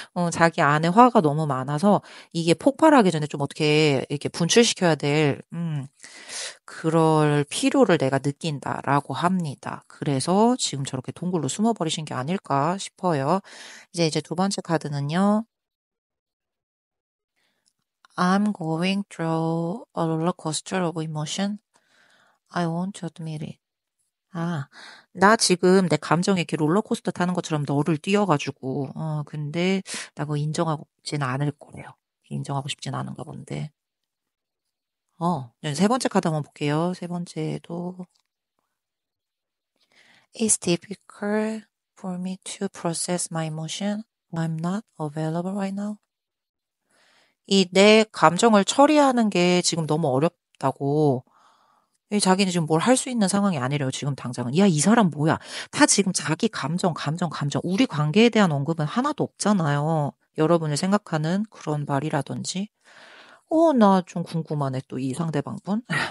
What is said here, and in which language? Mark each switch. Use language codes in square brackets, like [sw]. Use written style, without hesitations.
[ko] 자기 안에 화가 너무 많아서 이게 폭발하기 전에 좀 어떻게 이렇게 분출시켜야 될, 그럴 필요를 내가 느낀다라고 합니다. 그래서 지금 저렇게 동굴로 숨어버리신 게 아닐까 싶어요. 이제 두 번째 카드는요. [en] I'm going through a roller coaster of emotion. I want to admit it. [ko] 나 지금 내 감정에 이렇게 롤러코스터 타는 것처럼 너를 띄워가지고, 근데 나 그거 인정하고 싶진 않을 거래요. 인정하고 싶진 않은가 본데. 네, 세 번째 카드 한번 볼게요. 세 번째도. [en] It's difficult for me to process my emotion. I'm not available right now. [ko] 이 내 감정을 처리하는 게 지금 너무 어렵다고. 자기는 지금 뭘 할 수 있는 상황이 아니래요, 지금 당장은. 야, 이 사람 뭐야. 다 지금 자기 감정. 우리 관계에 대한 언급은 하나도 없잖아요. 여러분을 생각하는 그런 말이라든지. 나 좀 궁금하네, 또 이 상대방 분.